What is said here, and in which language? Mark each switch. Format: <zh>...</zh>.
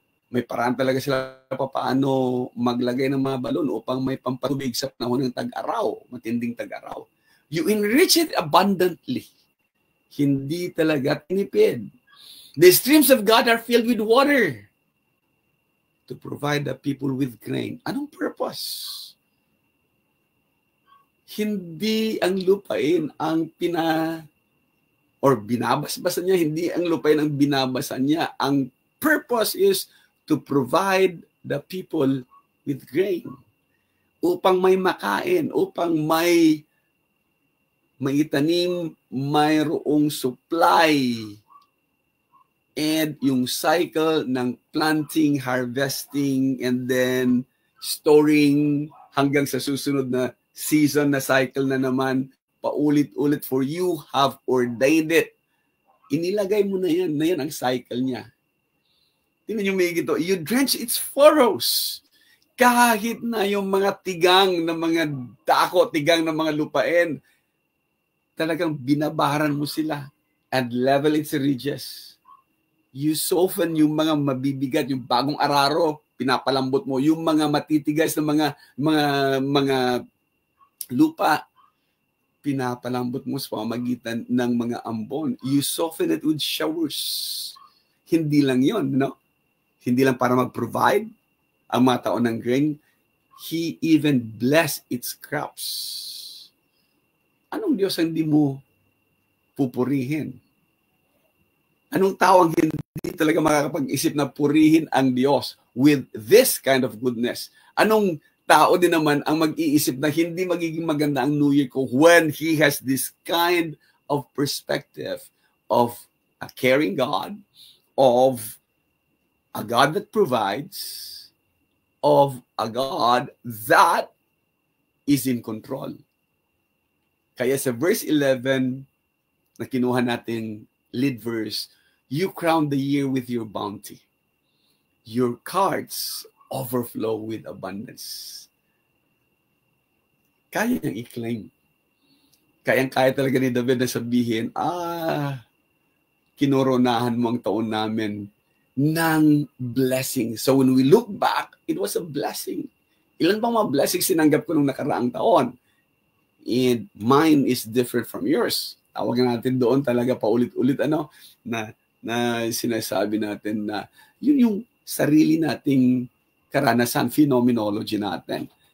<tl>May paraan talaga sila paano maglagay ng mga balon upang may pampatubig sa panahon ng tag-araw, matinding tag-araw.</tl> <en>You enrich it abundantly.</en> <tl>Hindi talaga tinipid.</tl> <en>The streams of God are filled with water to provide the people with grain.</en> <tl>Anong purpose? Hindi ang lupain ang binabasbasan niya, hindi ang lupain ang binabasan niya.</tl> <en>Ang purpose is to provide the people with grain.</en> <tl>Upang may makain, upang may itanim, mayroong supply.</tl> <en>And yung cycle ng planting, harvesting, and then storing</en> <tl>hanggang sa susunod na season na cycle na naman, paulit-ulit,</tl> <en>for you have ordained it.</en> <tl>Inilagay mo na yan ang cycle niya. Tingnan yung may gito,</tl> <en>you drench its furrows.</en> <tl>Kahit na yung mga tigang na mga dako, tigang na mga lupain, talagang binabaharan mo sila</tl> <en>and level its ridges. You soften</en> <tl>yung mga mabibigat, yung bagong araro, pinapalambot mo. Yung mga matitigas na mga lupa, pinapalambot mo sa pamamagitan ng mga ambon.</tl> <en>You soften it with showers.</en> <tl>Hindi lang yon, no? Hindi lang para mag-provide ang mga tao ng grain.</tl> <en>He even bless its crops.</en> <tl>Anong Diyos ang hindi mo pupurihin? Anong tao ang hindi talaga makakapag-isip na purihin ang Diyos</tl> <en>with this kind of goodness?</en> <tl>Anong tao din naman ang mag-iisip na hindi magiging maganda ang New Year ko</tl> <en>when He has this kind of perspective of a caring God, of a God that provides, of a God that is in control.</en> <tl>Kaya sa verse 11 na kinuha natin lead verse,</tl> <en>you crown the year with your bounty. Your carts overflow with abundance.</en> <tl>Kaya niyang i-claim. Kaya talaga ni David na sabihin, kinoronahan mo ang taon namin ng blessing.</tl> <en>So when we look back, it was a blessing.</en> <tl>Ilan bang mga blessings sinanggap ko nung nakaraang taon?</tl> <en>And mine is different from yours.</en> <tl>Tawagan natin doon talaga paulit-ulit na sinasabi natin na yun yung sarili nating karanasan, phenomenology natin.</tl>